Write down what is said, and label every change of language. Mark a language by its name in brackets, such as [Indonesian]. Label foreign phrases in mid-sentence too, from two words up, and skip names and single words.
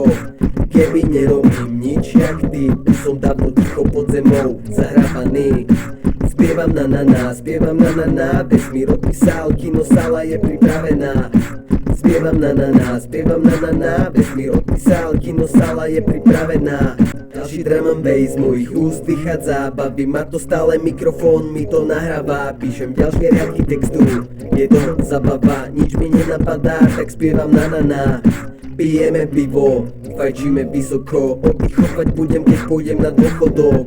[Slovak] Keby nerobím nič jak ty, už som dávno ticho pod zemou zahrávaný. Spievam na na na, spievam na na na, vesmír odpísal, kinosála je pripravená. Spievam na na na, spievam na na na, vesmír odpísal, kinosála je pripravená. [English] Ďalší drum and bass, [Slovak] mojich úst vychádza, baví ma to stále, mikrofón mi to nahráva. Píšem ďalšie riadky textu, je to zabava, nič mi nenapadá, tak spievam na na na. Pijeme pivo, fajčíme vysoko, oddychovať budem, keď pôjdem na dôchodok.